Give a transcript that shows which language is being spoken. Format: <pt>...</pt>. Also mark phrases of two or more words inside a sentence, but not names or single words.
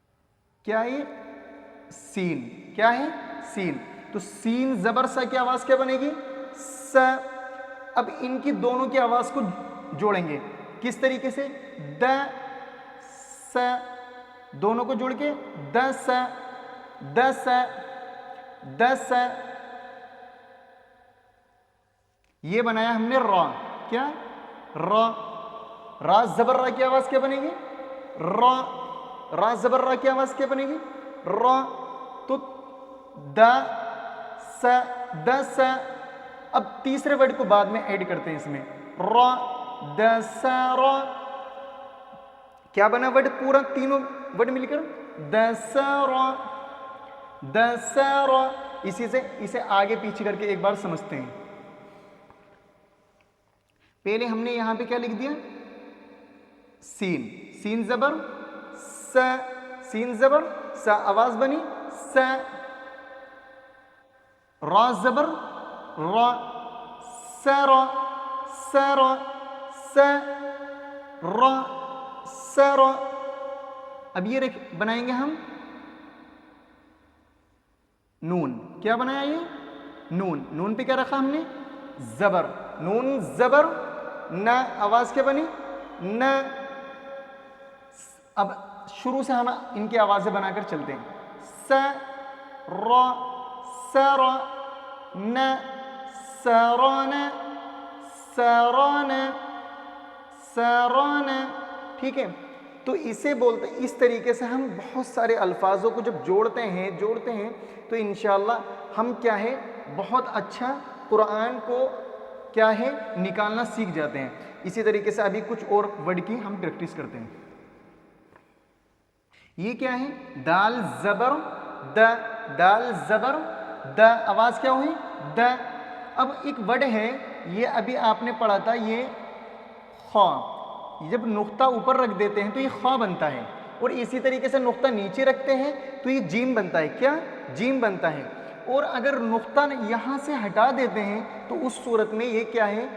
<ur>سین، کیا ہے؟ سین. تو سین زبر سا کی آواز کیا بنے گی؟ س. اب ان کی دونوں کی آواز کو جوڑیں گے کس طریقے سے؟ د س. دونوں کو جوڑ کے د س د س د س. یہ بنایا ہم نے را. کیا؟ را. را زبر را کی آواز کیا بنے گی؟ را. را زبر را کی آواز کیا بنے گی؟ را. تو د س د س. اب تیسرے ورڈ کو بعد میں ایڈ کرتے ہیں اس میں. را د س را. کیا بنا ورڈ پورا؟ تینوں ورڈ مل کر د س را د س را. اسی سے اسے آگے پیچھے کر کے ایک بار سمجھتے ہیں. پہلے ہم نے یہاں پہ کیا لکھ دیا؟ سین. سین زبر س. سین زبر س آواز بنی س. را زبر را س را س را س را س را. اب یہ بنائیں گے ہم نون. کیا بنایا یہ؟ نون. نون پہ کیا رکھا ہم نے؟ زبر. نون زبر ن. آواز کیا بنی؟ ن. اب شروع سے ہم ان کی آوازیں بنا کر چلتے ہیں. س را س را ن سران سران سران. ٹھیک ہے. تو اسے بولتے اس طریقے سے ہم بہت سارے الفاظوں کو جب جوڑتے ہیں تو انشاءاللہ ہم کیا ہے بہت اچھا قرآن کو کیا ہے نکالنا سیکھ جاتے ہیں. اسی طریقے سے ابھی کچھ اور ورڈ کی ہم پریکٹس کرتے ہیں. یہ کیا ہے؟ دال زبر د. دال زبر د. آواز کیا ہوئی؟ د. اب ایک ورڈ ہے یہ ابھی آپ نے پڑھا تھا یہ خا. جب نقطہ اوپر رکھ دیتے ہیں تو یہ خا بنتا ہے اور اسی طریقے سے نقطہ نیچے رکھتے ہیں تو یہ جیم بنتا ہے. کیا؟ جیم بنتا ہے. اور اگر نقطہ یہاں سے ہٹا دیتے ہیں تو اس صورت میں یہ کیا ہے؟</ur>